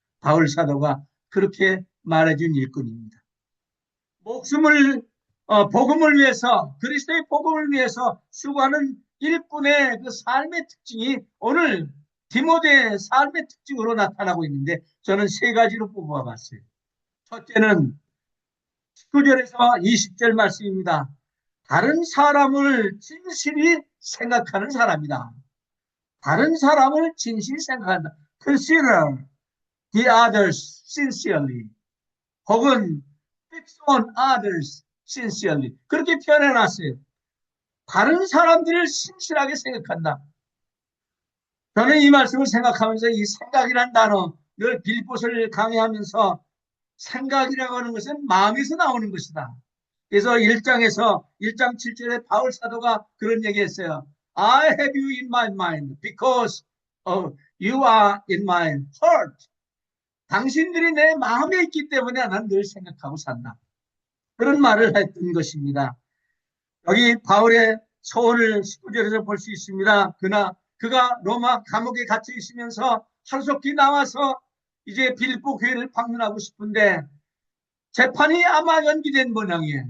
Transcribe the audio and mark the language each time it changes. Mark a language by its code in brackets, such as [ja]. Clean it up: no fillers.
[ko] 바울 사도가 그렇게 말해준 일꾼입니다. 복음을 위해서 그리스도의 복음을 위해서 수고하는 일꾼의 그 삶의 특징이 오늘 디모데의 삶의 특징으로 나타나고 있는데 저는 세 가지로 뽑아봤어요. 첫째는 19절에서 20절 말씀입니다. 다른 사람을 진실이 생각하는 사람이다. 다른 사람을 진실이 생각한다. [en] Consider the others sincerely. [ko] 혹은 [en] fix on others sincerely. [ko] 그렇게 표현해놨어요. 다른 사람들을 신실하게 생각한다. 저는 이 말씀을 생각하면서 이 생각이란 단어, 늘 빌립보서를 강의하면서 생각이라고 하는 것은 마음에서 나오는 것이다. 그래서 1장 7절에 바울 사도가 그런 얘기했어요. [en] I have you in my mind because you are in my heart. [ko] 당신들이 내 마음에 있기 때문에 난 늘 생각하고 산다. 그런 말을 했던 것입니다. 여기 바울의 소원을 19절에서 볼 수 있습니다. 그가 로마 감옥에 갇혀 있으면서 하루속히 나와서 이제 빌립보 교회를 방문하고 싶은데 재판이 아마 연기된 모양이에요.